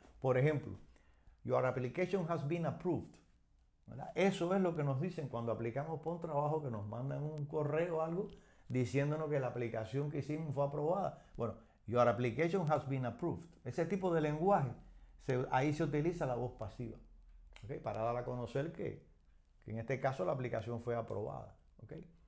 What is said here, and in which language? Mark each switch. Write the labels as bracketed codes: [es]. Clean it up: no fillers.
[es] Por ejemplo, [en] your application has been approved. [es] ¿Verdad? Eso es lo que nos dicen cuando aplicamos por un trabajo, que nos mandan un correo o algo diciéndonos que la aplicación que hicimos fue aprobada. [en] Bueno, your application has been approved. [es] Ese tipo de lenguaje, ahí se utiliza la voz pasiva, ¿okay? Para dar a conocer que en este caso la aplicación fue aprobada, ¿okay?